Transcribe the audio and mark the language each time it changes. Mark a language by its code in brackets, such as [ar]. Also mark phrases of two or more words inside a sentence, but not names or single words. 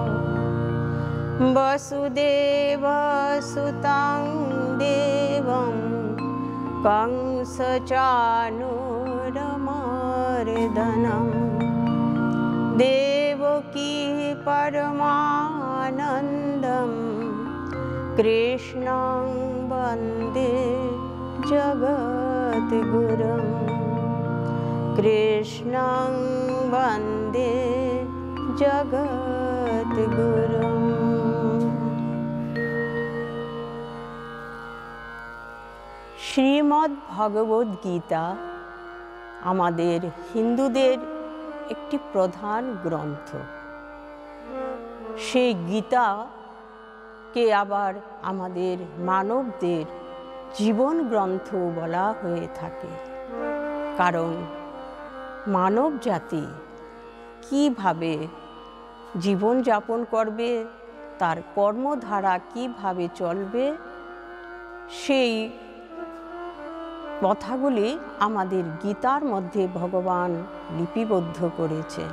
[sa] वसुदेवसुतं देवं कंसचाणूरमर्दनम् देवकी परमानन्दं कृष्णं वन्दे जगद्गुरुं कृष्णं वन्दे जगद्गुरुम्। [bn] শ্রীমদ্ ভগবদ গীতা আমাদের হিন্দুদের একটি প্রধান গ্রন্থ। সেই গীতাকে আবার আমাদের মানবদের জীবন গ্রন্থ বলা হয়ে থাকে, কারণ মানব জাতি কীভাবে জীবনযাপন করবে, তার কর্মধারা কীভাবে চলবে, সেই কথাগুলি আমাদের গীতার মধ্যে ভগবান লিপিবদ্ধ করেছেন।